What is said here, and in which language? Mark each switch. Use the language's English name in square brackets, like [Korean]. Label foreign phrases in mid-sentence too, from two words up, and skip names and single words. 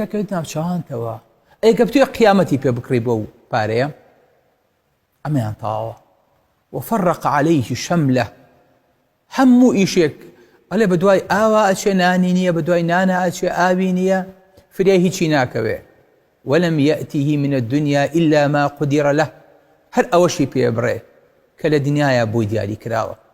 [Central Kurdish] کەوت ناوچەوانتەوە ئەگەر توێ قیامەتی پێ بکڕی بۆ پارەیە ئەمەیان تاوە [Arabic] وفرق عليه شمله [Central Kurdish] هەموو ئیشێک ئەلێ بە دوای ئاوا ئەچێ نانی نییە بە دوای نانە ئەچێ ئاوی نییە فرێ هیچی ناکەوێ [Arabic] ولم يأته من الدنيا إلا ما قدر له [Central Kurdish] هەر ئەوەشی پێ بڕێ کە لە دنیاە بۆی دیاری کراوە